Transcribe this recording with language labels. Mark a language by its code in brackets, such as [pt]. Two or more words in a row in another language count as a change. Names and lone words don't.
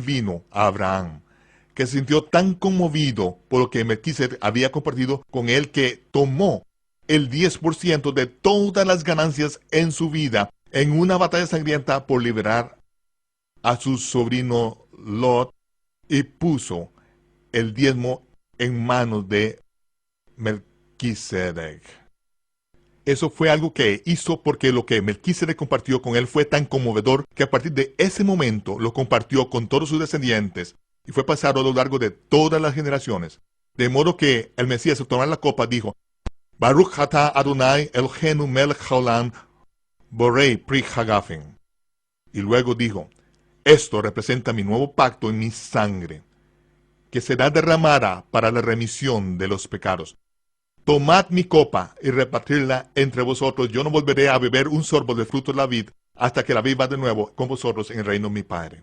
[es] vino a Abraham, que se sintió tan conmovido por lo que Melquisedec había compartido con él, que tomó el 10% de todas las ganancias en su vida en una batalla sangrienta por liberar a su sobrino Lot, y puso el diezmo en manos de Melquisedec. Eso fue algo que hizo porque lo que Melquisedec compartió con él fue tan conmovedor que a partir de ese momento lo compartió con todos sus descendientes y fue pasado a lo largo de todas las generaciones. De modo que el Mesías, al tomar la copa, dijo, [he] ברוך אתה אדוני אלוהינו מלך העולם בורא פרי הגפן. [es] Y luego dijo, esto representa mi nuevo pacto en mi sangre, que será derramada para la remisión de los pecados. Tomad mi copa y repartidla entre vosotros. Yo no volveré a beber un sorbo del fruto de la vid hasta que la viva de nuevo con vosotros en el reino de mi Padre.